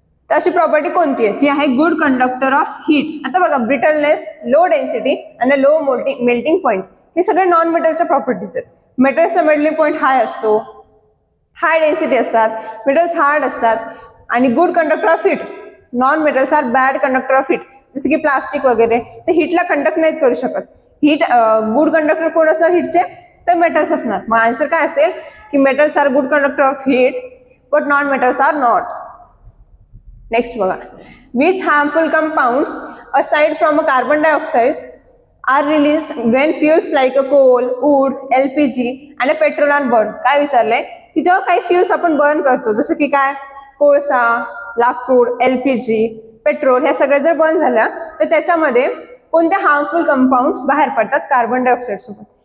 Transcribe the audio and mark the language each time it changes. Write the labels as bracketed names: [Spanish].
[Marathi] तर अशी प्रॉपर्टी कोणती आहे? ती आहे गुड कंडक्टर ऑफ हीट. आता बघा, ब्रिटलनेस, लो डेन्सिटी आणि लो मेल्टिंग पॉईंट हे सगळे नॉन मेटलच्या प्रॉपर्टीज आहेत. मेटल्सचा मेल्टिंग पॉईंट हाय असतो, हाय डेन्सिटी असतात, मेटल्स हार्ड असतात आणि good conductor of heat. [English] Non metals are bad conductor of heat. [Marathi] जसं की प्लास्टिक वगैरे ते हीटला कंडक्ट नाहीत करू शकत. हीट गुड कंडक्टर कोण असणार हीटचे? तर मेटल्स असणार. मग आन्सर काय असेल की [English] Metals are good conductor of heat but non metals are not. Next बघा, which harmful compounds aside from a carbon dioxide are release when fuels like a coal, wood, LPG आणि petrol are burn. [Marathi] काय विचारलंय की जेव्हा काही fuels आपण burn करतो, जसं की काय? कोळसा, लाकूड, LPG, पेट्रोल ह्या सगळ्या जर बर्न झाल्या तर त्याच्यामध्ये कोणत्या हार्मफुल कंपाऊंड्स बाहेर पडतात कार्बन डायऑक्साईड सोबत.